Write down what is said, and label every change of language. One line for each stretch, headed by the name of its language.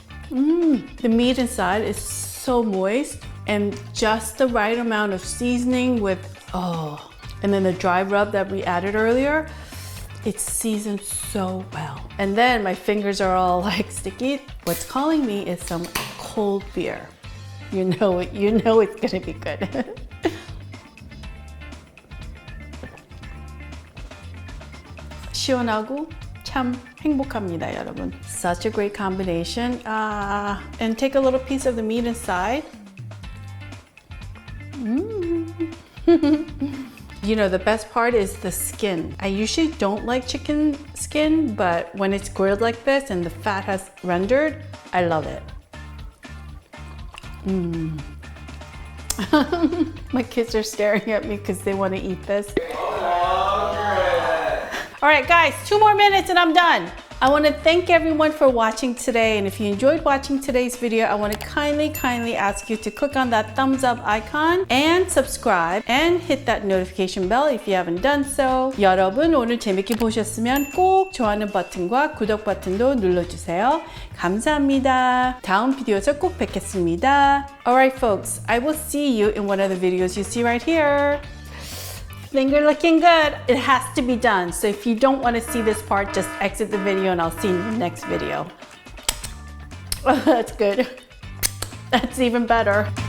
English: The meat inside is so moist and just the right amount of seasoning with, and then the dry rub that we added earlier, it's seasoned so well. And then my fingers are all like sticky. What's calling me is some cold beer. You know it's gonna be good.
Korean: 시원하고 참 행복합니다, 여러분.
English: Such a great combination. And take a little piece of the meat inside. You know, the best part is the skin. I usually don't like chicken skin, but when it's grilled like this and the fat has rendered, I love it. My kids are staring at me because they want to eat this. All right, guys, 2 more minutes and I'm done. I want to thank everyone for watching today. And if you enjoyed watching today's video, I want to kindly ask you to click on that thumbs up icon and subscribe and hit that notification bell if you haven't done so.
Korean: 여러분, 오늘 재밌게 보셨으면 꼭 좋아하는 버튼과 구독 버튼도 눌러주세요. 감사합니다. 다음 비디오에서 꼭 뵙겠습니다.
English: Alright, folks, I will see you in one of the videos you see right here. Finger looking good. It has to be done. So if you don't want to see this part, just exit the video and I'll see you in the next video. Oh, that's good. That's even better.